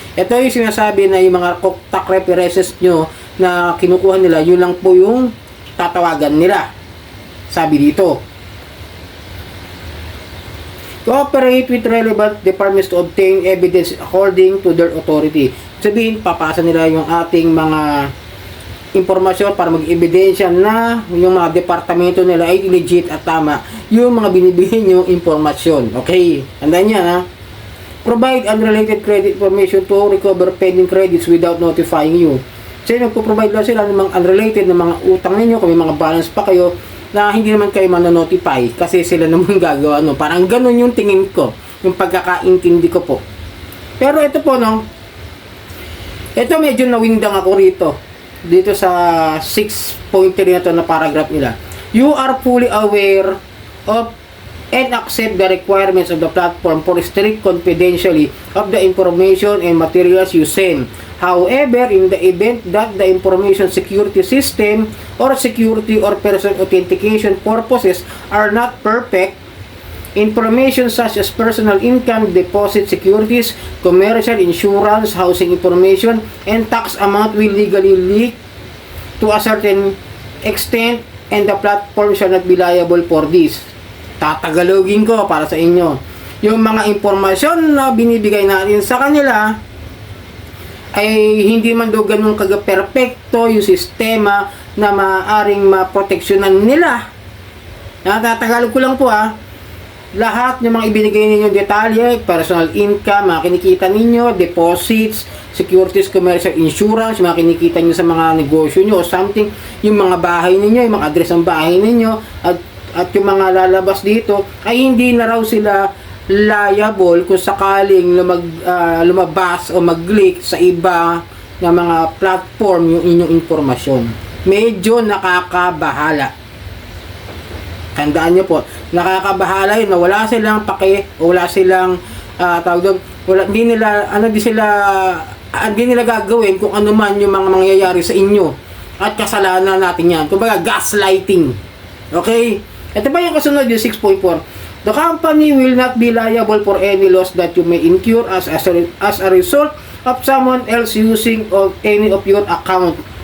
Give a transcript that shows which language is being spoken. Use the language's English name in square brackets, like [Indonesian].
[Filipino] Ito yung sinasabi na yung mga contact references nyo na kinukuha nila, yun lang po yung tatawagan nila. Sabi dito. [English] Cooperate with relevant departments to obtain evidence according to their authority. [Filipino] Sabihin, papasa nila yung ating mga impormasyon para mag-ebidensya na yung mga departamento nila ay legit at tama yung mga binibigay nyo impormasyon. Okay, tandaan yan ha. [English] Provide unrelated credit information to recover pending credits without notifying you. [Filipino] So nagpo-provide lang sila ng mga unrelated na mga utang ninyo, kung may mga balance pa kayo na hindi naman kayo manonotify kasi sila naman gagawa. No? Parang ganun yung tingin ko, yung pagkakaintindi ko po. Pero ito po, no, ito medyo nawindang ako rito. Dito sa 6.3 na to na paragraph nila. [English] You are fully aware of and accept the requirements of the platform for strict confidentiality of the information and materials you send. However, in the event that the information security system or security or person authentication purposes are not perfect, information such as personal income, deposit securities, commercial insurance, housing information, and tax amount will legally leak to a certain extent and the platform shall not be liable for this. [Filipino] Tatagalogin ko para sa inyo. Yung mga impormasyon na binibigay natin sa kanila ay hindi man daw ganun kaga-perfecto yung sistema na maaaring maproteksyonan nila. Natatagalog ko lang po lahat ng mga ibinigay ninyo detalye, personal income, mga kinikita ninyo, deposits, securities, commercial insurance, mga kinikita nyo sa mga negosyo nyo o something, yung mga bahay ninyo, yung mga address ng bahay ninyo, at yung mga lalabas dito, ay hindi na raw sila liable kung sakaling lumabas o mag-leak sa iba na mga platform yung inyong informasyon. Medyo nakakabahala. Tandaan nyo po, nakakabahala yun na wala silang pake o wala silang tawag doon, hindi nila gagawin kung ano man yung mga mangyayari sa inyo at kasalanan natin yan. Kumbaga gaslighting. Okay? Ito ba yung kasunod yung 6.4? [English] The company will not be liable for any loss that you may incur as a result of someone else using of any of your account.